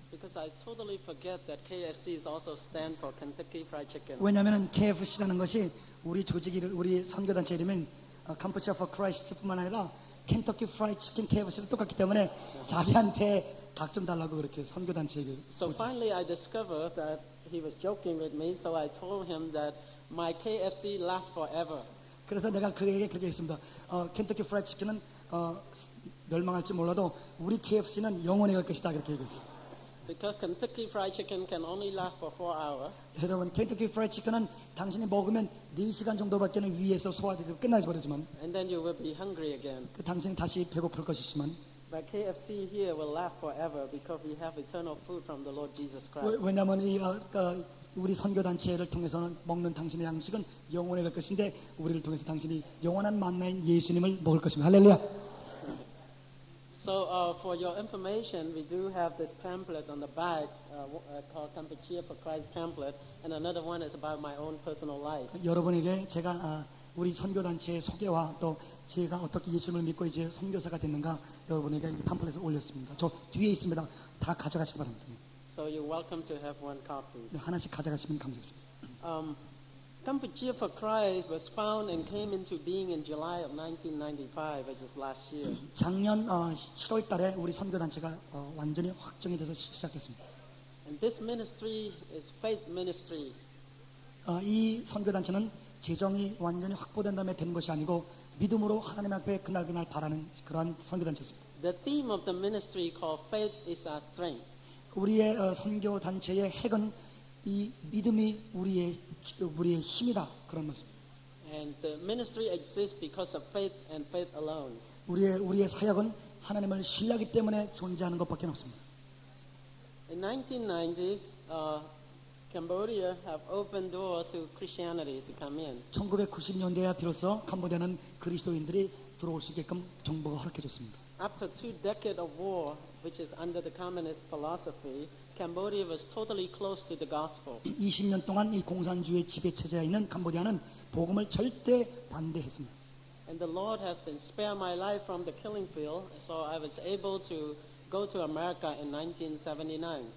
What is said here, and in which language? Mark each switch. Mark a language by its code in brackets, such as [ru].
[en] Because I totally forget that KFC is also stand for Kentucky Fried Chicken. [ko] 왜냐하면 KFC라는 것이 우리 우리 선교단체 이름인 캄푸치아 for Christ뿐만 아니라 켄터키 프라이드 치킨 KFC랑 똑같기 때문에 자기한테 닭 좀 달라고 그렇게 선교단체에게. [en] So finally I discovered that he was joking with me, so I told him that my KFC lasts forever. [ko] 그래서 내가 그에게 그렇게 했습니다. 켄터키 프라이드 치킨은 멸망할지 몰라도 우리 KFC는 영원히 갈 것이다 그렇게 얘기했어요. [en] Because Kentucky Fried Chicken can only last for 4 hours. [ko] 여러분 켄터키 프라이드 치킨은 당신이 먹으면 4시간 정도밖에는 위에서 소화되고 끝나지 버리지만 [en] And then you will be hungry again. [ko] 당신이 다시 배고플 것이지만 [en] But KFC here will last forever because we have eternal food from the Lord Jesus Christ. [ko] 왜냐하면 우리 선교단체를 통해서는 먹는 당신의 양식은 영원히 갈 것인데 우리를 통해서 당신이 영원한 만나인 예수님을 먹을 것입니다. 할렐루야. [en] So for your information, we do have this pamphlet on the back called Kampuchea for Christ pamphlet, and another one is about my own personal life. [ko] 여러분에게 제가 우리 선교단체의 소개와 또 제가 어떻게 예수님을 믿고 이제 선교사가 됐는가 여러분에게 이 팜플렛을 올렸습니다. 저 뒤에 있습니다. 다 가져가시기 바랍니다. [en] So you're welcome to have one copy. [ko] 하나씩 가져가시면 감사하겠습니다. [en] Kampuchea for Christ was found and came into being in July of 1995, which is last year. [ko] 작년 7월 달에 우리 선교단체가 완전히 확정이 돼서 시작했습니다. [en] And this ministry is faith ministry. [ko] 이 선교단체는 재정이 완전히 확보된 다음에 되는 것이 아니고 믿음으로 하나님 앞에 그날 바라는 그러한 선교단체였습니다. [en] The theme of the ministry called faith is our strength. [ko] 우리의 선교단체의 핵은 이 믿음이 우리의 힘이다 그런 말씀입니다. [en] And the ministry exists because of faith and faith alone. [ko] 우리의 사역은 하나님을 신뢰하기 때문에 존재하는 것밖에 없습니다. [en] In 1990, Cambodia have opened door to Christianity to come in. [ko] 1990년대에 비로소 캄보디아는 그리스도인들이 들어올 수 있게끔 정부가 허락해 줬습니다. [en] After 2 decades of war, which is under the communist philosophy, Cambodia was totally closed to the gospel. [ko] 20년 동안 이 공산주의 지배 체제에 있는 캄보디아는 복음을 절대 반대했습니다. [en] And the Lord has been spare my life from the killing field, so I was able to go to America in 1979.